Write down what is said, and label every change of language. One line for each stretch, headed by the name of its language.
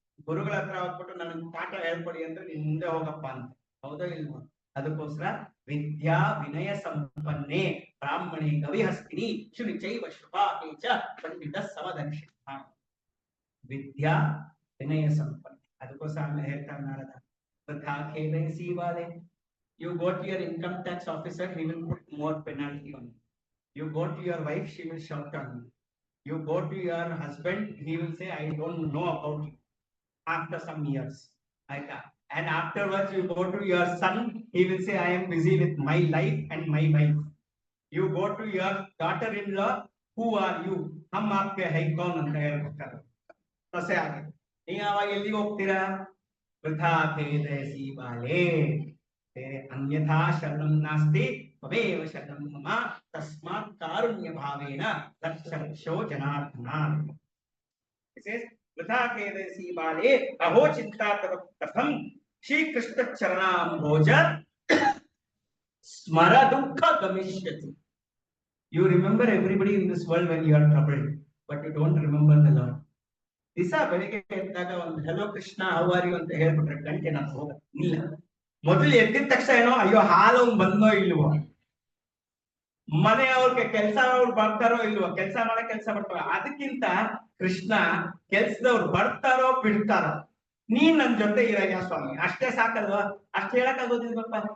Kannada: ಗುರುಗಳ ಹತ್ರ ಹೋಗ್ಬಿಟ್ಟು ನನಗೆ ಪಾಠ ಹೇಳ್ಕೊಡಿ ಅಂದ್ರೆ ನೀನ್ ಮುಂದೆ ಹೋಗಪ್ಪ ಅಂತ, ಹೌದೋ ಇಲ್ವೋ?
Sanskrit: ಅದಕ್ಕೋಸ್ಕರ ವಿದ್ಯಾ ವಿನಯ ಸಂಪನ್ನೆ ಬ್ರಾಹ್ಮಣಿ ಕವಿಹಸ್ತಿನಿ ಶುನಿ ಚೈವ ಶುಭಾಕೆ ಚ ಪಂಡಿತ ಸಮದರ್ಶಿತ.
Kannada: ವಿದ್ಯಾ ವಿನಯ ಸಂಪನ್ನೆ. ಅದಕ್ಕೋಸ್ಕರ ಆಮೇಲೆ ಹೇಳ್ತಾರೆ ನಾರದ,
Sanskrit: ವೃಥಾ ಖೇದಯಸಿ ಬಾಲೆ.
English: You go to your income tax officer, he will put more penalty on you. You go to your wife, she will shout on you. You go to your husband, he will say, I don't know about you. After some years, and afterwards you go to your son, he will say, I am busy with my life and my wife. You go to your daughter-in-law, who are you?
Hindi: Hum aapke hai kaun
Kannada: anta helತಾರೆ. ಸೊಸೆ ಆಗಿ ನೀವು ಅವಾಗ ಎಲ್ಲಿಗೆ ಹೋಗ್ತೀರಾ?
Sanskrit: ವೃಥಾ ಖೇದಯಸಿ ಬಾಲೆ. ಅನ್ಯಥಾ ಶರಣಂ ನಾಸ್ತಿ ತ್ವಮೇವ ಶರಣಂ ಮಮ ತಸ್ಮಾತ್ ಕಾರುಣ್ಯ ಭಾವೇನ ರಕ್ಷ ರಕ್ಷೋ ಜನಾರ್ದನ. ವೃಥಾ ಖೇದಯಸಿ ಬಾಲೆ ಅಹೋ ಚಿಂತಾ ತವ ಕಥಂ ಶ್ರೀಕೃಷ್ಣ ಚರಣಾಂಭೋಜ ಸ್ಮರ ದುಃಖ ಗಮಿಷ್ಯತಿ.
English: You remember everybody in this world when you are troubled, but you don't remember the Lord.
Kannada: ದಿವಸ ಬೆಳಿಗ್ಗೆ ಎದ್ದಾಗ ಒಂದು
English: hello Krishna how are you
Kannada: ಅಂತ ಹೇಳ್ಬಿಟ್ರೆ ಗಂಟೆ ನಾನು ಹೋಗ ಇಲ್ಲ. ಮೊದಲು ಎದ್ದಿದ ತಕ್ಷಣ ಏನೋ ಅಯ್ಯೋ ಹಾಲು ಬಂದೋ ಇಲ್ವೋ, ಮನೆಯವ್ರಿಗೆ ಅವ್ರು ಬರ್ತಾರೋ ಇಲ್ವೋ, ಕೆಲಸ ಮಾಡ್ತಾರೋ. ಅದಕ್ಕಿಂತ ಕೃಷ್ಣ ಕೆಲ್ಸದವ್ರು ಬರ್ತಾರೋ ಬಿಡ್ತಾರೋ, ನೀನ್ ನನ್ ಜೊತೆ ಇರಯ್ಯ ಸ್ವಾಮಿ, ಅಷ್ಟೇ ಸಾಕಲ್ವಾ? ಅಷ್ಟ್ ಹೇಳಕ್ಕಾಗೋದಿಲ್ವಪ್ಪ?